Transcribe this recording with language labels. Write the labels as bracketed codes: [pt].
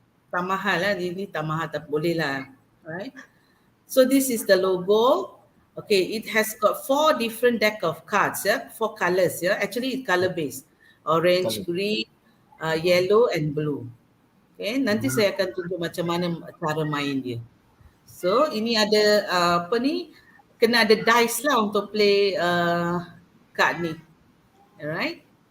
[ms] Tak mahal lah, ini tak mahal, tak boleh lah. [en] Right. So this is the logo. Okay, it has got 4 different deck of cards, 4 colours, actually it's colour based. Orange, green, yellow and blue. [ms] Okay, nanti saya akan tunjuk macam mana cara main dia. So ini ada kena ada dice lah untuk play card ni. Alright.